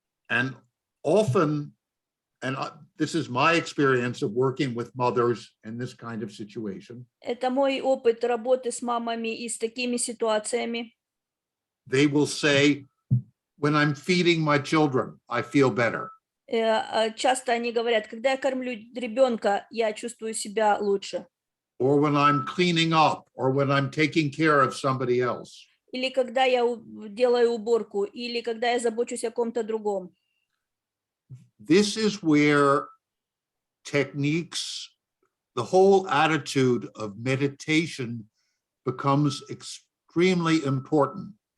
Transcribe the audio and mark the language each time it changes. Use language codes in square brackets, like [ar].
[en] And often, this is my experience of working with mothers in this kind of situation. [ru] Это мой опыт работы с мамами и с такими ситуациями. [en] They will say, when I'm feeding my children, I feel better. [ru] Часто они говорят, когда я кормлю ребенка, я чувствую себя лучше. [en] Or when I'm cleaning up, or when I'm taking care of somebody else. [ru] Или когда я делаю уборку, или когда я забочусь о ком-то другом. [en] This is where techniques, the whole attitude of meditation becomes extremely important.